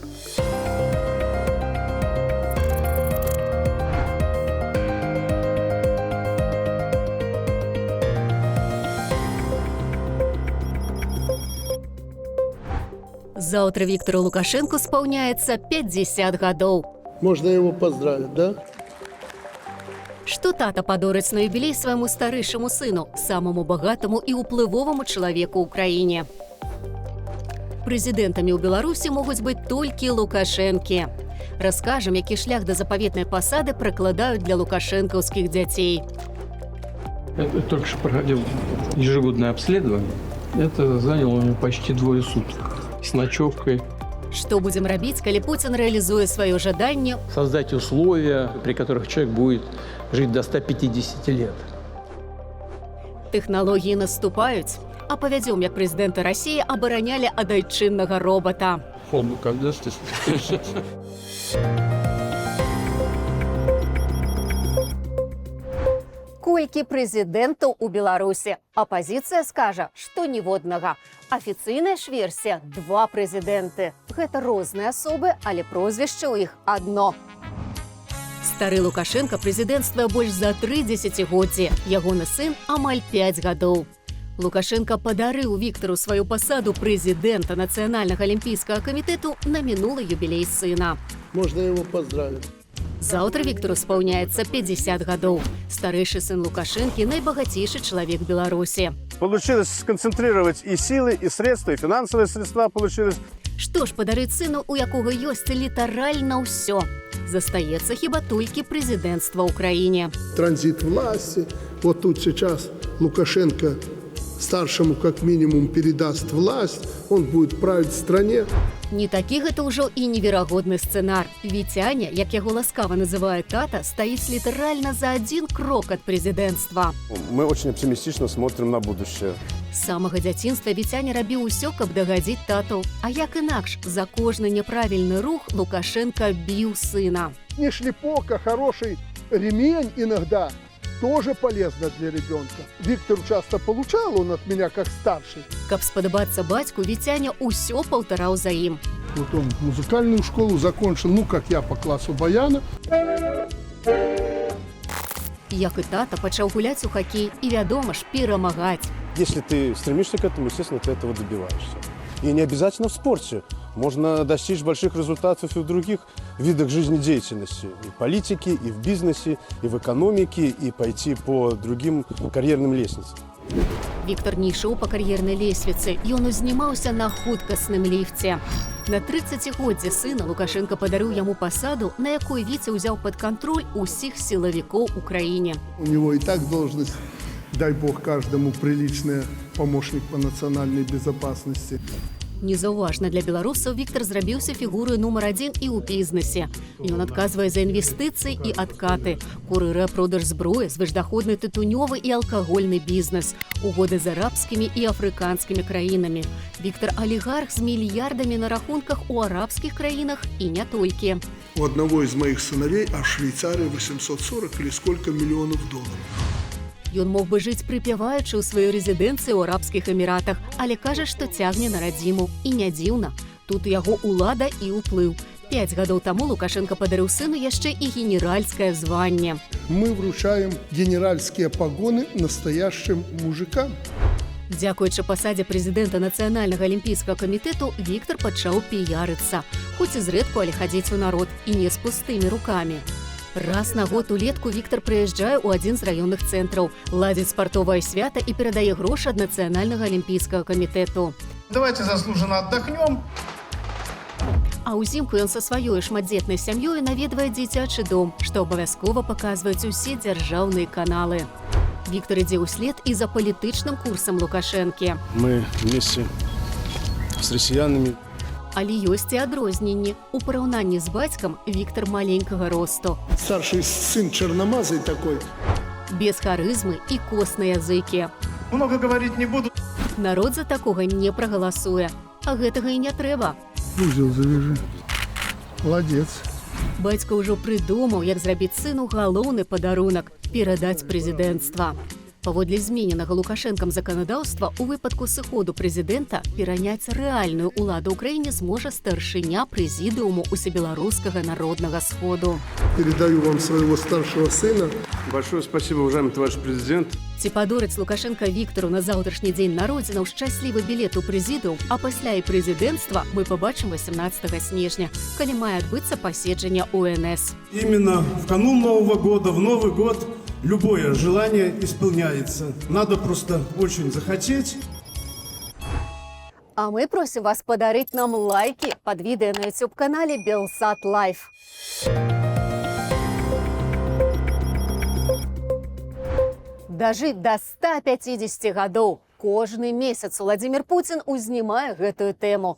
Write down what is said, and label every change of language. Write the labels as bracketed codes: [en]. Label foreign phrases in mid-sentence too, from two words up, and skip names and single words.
[be] Заўтра Віктору Лукашенку спаўняецца 50 гадоў. [ru] Можно его поздравить, да? [be] Што тата падорыць на юбілей свайму старэйшаму сыну, самаму багатаму і ўплывоваму чалавеку ў краіне. Прэзідэнтамі ў Беларусі могуць быць толькі Лукашэнкі. Раскажам, які шлях да запаветнай пасады пракладаюць для лукашэнкаўскіх дзяцей. [ru] Я только что проходил ежегодное обследование. Это заняло у меня почти 2 суток. С ночевкой. [be] Што будзем рабіць, калі Пуцін рэалізуе сваё жаданне? [ru] Создать условия, при которых человек будет жить до 150 лет. [be] Тэхналогіі наступаюць. А павядзём, як прэзідэнта Расіі абаранялі ад айчыннага робота. [ru] Форму когда ты? [be] Колькі прэзідэнтаў у Беларусі? Апазіцыя скажа, што ніводнага. Афіцыйная ж версія – 2 прэзідэнты. Гэта розныя асобы, але прозвішча ў іх адно. Стары Лукашенка прэзідэнцтвае больш за 3 дзесяцігоддзі. Ягоны сын амаль 5 гадоў. Лукашенка падарыў Віктору сваю пасаду прэзідэнта Нацыянальнага алімпійскага камітэту на мінулы юбілей сына. [ru] Можно его поздравить. [be] Заўтра Віктору спаўняецца 50 гадоў. Старэйшы сын Лукашэнкі – найбагацейшы чалавек Беларусі. [ru] Получилось сконцентрировать и силы, и средства, и финансовые средства получилось. [be] Што ж падарыць сыну, у якога ёсць літаральна ўсё? Застаецца хіба толькі прэзідэнцтва ў краіне. [ru] Транзит власти. Вот тут сейчас Лукашенко старшему как минимум передаст власть. Он будет править в стране. [be] Не такі гэта ўжо і неверагодны сцэнар. Віцяня, як яго ласкава называе тата, стаіць літаральна за 1 крок ад прэзідэнцтва. [ru] Мы очень оптимистично смотрим на будущее. [be] З самага дзяцінства Віцяня рабіў усё, каб дагадзіць тату. А як інакш, за кожны няправільны рух Лукашенка біў сына. [ru] Не шлепок, а хороший ремень иногда тоже полезно для ребенка. Виктор часто получал он от меня как старший. [be] Каб спадабацца бацьку, Віцяня ўсё паўтараў за ім. [ru] Вот он музыкальную школу закончил, ну как я, по классу баяна. [be] Як і тата, пачаў гуляць у хакей і, вядома ж, перамагаць. [ru] Если ты стремишься к этому, естественно, ты этого добиваешься. И не обязательно в спорте. Можно достичь больших результатов и в других видах жизнедеятельности. И в политике, и в бизнесе, и в экономике, и пойти по другим карьерным лестницам. [be] Віктор не ішоў па кар'ернай лесвіцы, ён узнімаўся на хуткасным ліфце. На 30годдзе сына Лукашенка падарыў яму пасаду, на якой Віця ўзяў пад кантроль усіх сілавікоў у краіне. [ru] У него и так должность, дай бог каждому, приличная, помощник по национальной безопасности. [be] Незаўважна для беларусаў Віктор зрабіўся фігурай нумар 1 і ў бізнесе. Ён адказвае за інвестыцыі і адкаты, курыруе продаж зброі, звышдаходны тытунёвы і алкагольны бізнес, угоды з арабскімі і афрыканскімі краінамі. Віктор алігарх з мільярдамі на рахунках у арабскіх краінах і не толькі. [ru] У одного из моих сыновей, а в Швейцарии 840 или сколько миллионов долларов. [be] Ён мог бы жыць прыпяваючы ў сваёй рэзідэнцыі ў арабскіх эміратах, але кажа, што цягне на радзіму. І не дзіўна. Тут яго ўлада і ўплыў. 5 гадоў таму Лукашенко падарыў сыну яшчэ і генеральскае званне. [ru] Мы вручаем генеральские погоны настоящим мужикам. [be] Дзякуючы пасадзе прэзідэнта Нацыянальнага алімпійскага камітэту, Віктор пачаў піярыцца. Хоць і зрэдку, але хадзіць у народ і не з пустымі рукамі. Раз на год улетку Віктор прыязджае ў адзін з раённых цэнтраў, ладзіць спартовае свята і перадае грошы ад Нацыянальнага алімпійскага камітэту. [ru] Давайте заслуженно отдохнем. [be] А ўзімку ён са сваёй шматдзетнай сям'ёй наведвае дзіцячы дом, што абавязкова паказваюць усе дзяржаўныя каналы. Віктор ідзе ўслед і за палітычным курсам Лукашэнкі. [ru] Мы вместе с россиянами. [be] Але ёсць і адрозненні. У параўнанні з бацькам Віктор маленькага росту. [ru] Старший сын черномазый такой. [be] Без харызмы і коснай языкі. [ru] Много говорить не буду. [be] Народ за такога не прагаласуе. А гэтага і не трэба. [ru] Узел завяжи. Молодец. [be] Бацька ўжо прыдумаў, як зрабіць сыну галоўны падарунак – перадаць прэзідэнцтва. Паводле змененага Лукашэнкам заканадаўства, у выпадку сыходу прэзідэнта пераняць рэальную ўладу ў краіне зможа старшыня прэзідыуму усебеларускага народнага сходу. [ru] Передаю вам своего старшего сына. Большое спасибо, уважаемый товарищ президент. [be] Ці падорыць Лукашенка Віктору на заўтрашні дзень народзінаў шчаслівы білет у прэзідыум, а пасля і прэзідэнцтва мы побачым 18 снежня, калі мае адбыцца паседжанне УНС. [ru] Именно в канун Нового года, в Новый год, любое желание исполняется. Надо просто очень захотеть. [be] А мы просім вас падарыць нам лайки пад відэа на YouTube-канале Белсат Лайф. Дажыць да 150 гадоў. Кожны месяц Владзімір Пуцін узнімае гэтую тэму.